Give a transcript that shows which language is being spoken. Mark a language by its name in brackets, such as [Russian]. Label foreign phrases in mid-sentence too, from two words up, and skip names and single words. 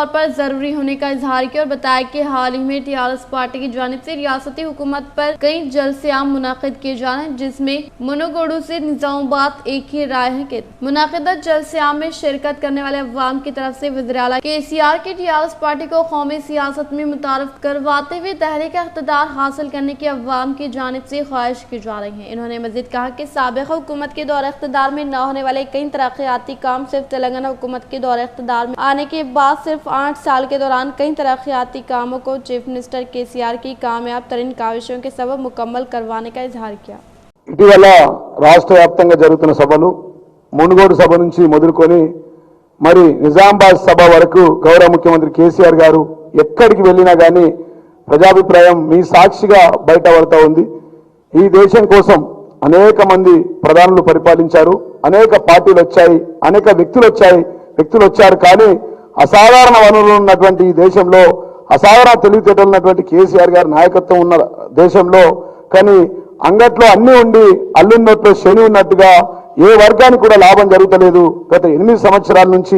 [Urdu] پر ضروری ہونے کا اظہار کیا اور بتایا کہ حال ہی میں TRS پارٹی کی جانب سے ریاستی حکومت پر کئی جلسے عام منعقد کیے جا رہے ہیں، جس میں منوگوڈو سے نظام آباد ایک ہی رائے ہے کہ منعقدہ جلسے عام میں شرکت کرنے والے عوام کی طرف سے وزیر اعلیٰ KCR کی TRS پارٹی کو قومی سیاست میں متعارف کرواتے ہوئے تحریک اقتدار حاصل کرنے کی عوام کی جانب سے خواہش کی جا رہی ہیں۔ انہوں نے مزید کہا کہ سابق حکومت کے دور اقتدار میں نہ ہونے والے کئی ترقیاتی کام صرف تلنگانہ حکومت کے دور اقتدار میں آنے کے بعد صرف 8 سال کے دوران کئی ترقیاتی کاموں کو [English] chief minister [Urdu] KCR کی کامیاب ترین کاوشوں کے سبب مکمل کروانے کا اظہار کیا۔ [Telugu] ఇటీవల రాష్ట్ర వ్యాప్తంగా జరుగుతున్న సభలు మునుగోడు సభ నుంచి మొదలుకొని మరి నిజామాబాద్ సభ వరకు గౌరవ ముఖ్యమంత్రి KCR గారు ఎక్కడికి వెళ్ళినా కానీ ప్రజాభిప్రాయం మీ సాక్షిగా బయటపడతా ఉంది। ఈ దేశం కోసం అనేక మంది ప్రధానులు పరిపాలించారు, అనేక పార్టీలు వచ్చాయి, అనేక వ్యక్తులు వచ్చారు, కానీ అసాధారణ వనరులు ఉన్నటువంటి ఈ దేశంలో అసాధారణ తెలివితేటలు ఉన్నటువంటి KCR గారి నాయకత్వం ఉన్న దేశంలో కానీ అంగట్లో అన్ని ఉండి అల్లున్నట్లు శని ఉన్నట్టుగా ఏ వర్గానికి కూడా లాభం జరుగుతలేదు గత 8 సంవత్సరాల నుంచి।